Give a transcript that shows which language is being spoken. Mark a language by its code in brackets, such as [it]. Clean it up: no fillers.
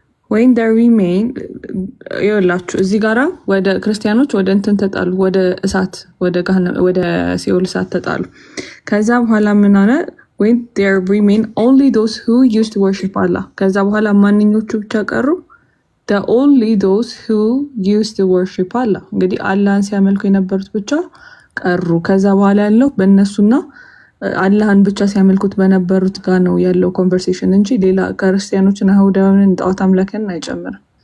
[am] ወይን [en] there remain [am] ይኸውላችሁ እዚህ ጋራ ወደ ክርስቲያኖች ወደ እንትን ተጣሉ፣ ወደ እሳት ወደ ሲኦል እሳት ተጣሉ። ከዛ በኋላ ምን አለ? [en] when there remain only those who used to worship Allah [am] ከዛ በኋላ ማንኞቹ ብቻ ቀሩ? [en] the only those who used to worship Allah [am] እንግዲህ አላህን ሲያመልኩ የነበሩት ብቻ ቀሩ። ከዛ በኋላ ያለው በእነሱና አላህን ብቻ ሲያመልኩት በነበሩት ጋር ነው ያለው ኮንቨርሴሽን እንጂ ሌላ ክርስቲያኖችን አይሁዳውያንን ጣዖት አምላክን አይጨምርም።